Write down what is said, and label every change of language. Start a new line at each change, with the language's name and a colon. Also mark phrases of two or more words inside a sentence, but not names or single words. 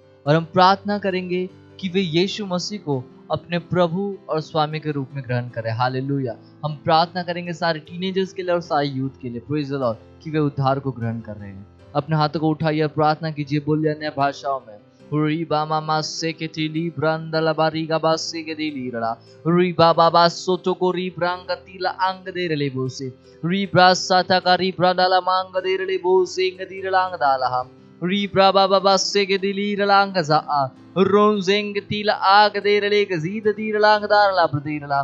Hindi: और हम प्रार्थना करेंगे कि वे यीशु मसीह को अपने प्रभु और स्वामी के रूप में ग्रहण करें। हालेलुया। हम प्रार्थना करेंगे सारे टीनेजर्स के लिए और सारे यूथ के लिए,
English: praise the Lord,
Hindi: कि वे उद्धार को ग्रहण कर रहे हैं। अपने हाथों को उठाइए, प्रार्थना कीजिए, बोलिए अन्य भाषाओं में री बामा मासे के टीली ब्रांदला बारीगा बासे के दिली रड़ा री बाबा बासो तो को री ब्रांग तीला अंग दे रले बोसे री ब्रासाता का री ब्रांदला मांग दे रले बोसे इंग लांग दाला री ब्राबा बाबा से के दिली रलांग जा रोंजेंग तीला आग दे रले गजीद दीरलांग दारला ब्रदीरला